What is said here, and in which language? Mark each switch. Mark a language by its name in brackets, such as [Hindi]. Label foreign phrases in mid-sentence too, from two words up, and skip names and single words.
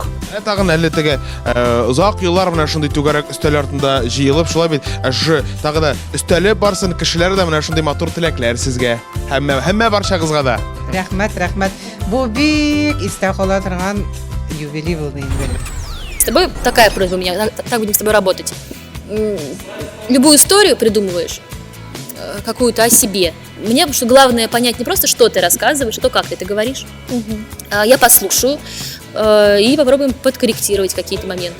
[Tatar] Тагын әле теге узак еллар менә шундый түгәрәк өстәл артында җыелып шулай бит. Тагы да өстәле барсын кешеләр дә менә шундый матур теләкләр сезгә. Һәммә барчагызга да. Рәхмәт. Бу бик истә кала торган юбилей булды инде. [Russian] С тобой такая просьба у меня, так будем с тобой работать. Любую историю придумываешь, какую-то о себе. Мне потому что главное понять не просто, что ты рассказываешь, а то, как ты это говоришь. Я послушаю и попробуем подкорректировать какие-то моменты.